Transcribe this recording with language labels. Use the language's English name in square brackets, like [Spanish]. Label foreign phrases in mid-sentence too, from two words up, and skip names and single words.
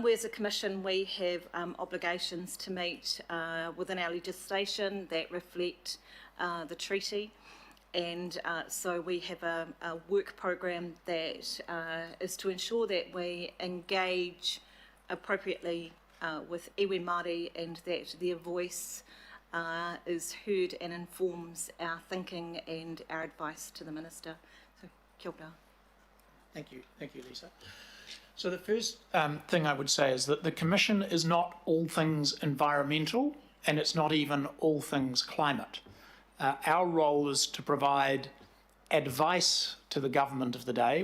[English] We as a Commission, we have obligations to meet within our legislation that reflect the treaty, and so we have a work program that is to ensure that we engage appropriately with [Māori] iwi Māori, [English] and that their voice is heard and informs our thinking and our advice to the Minister. So, [Māori] kia ora. [English] Thank you, Lisa. So the first thing I would say is that the Commission is not all things environmental, and it's not even all things climate. Our role is to provide advice to the government of the day.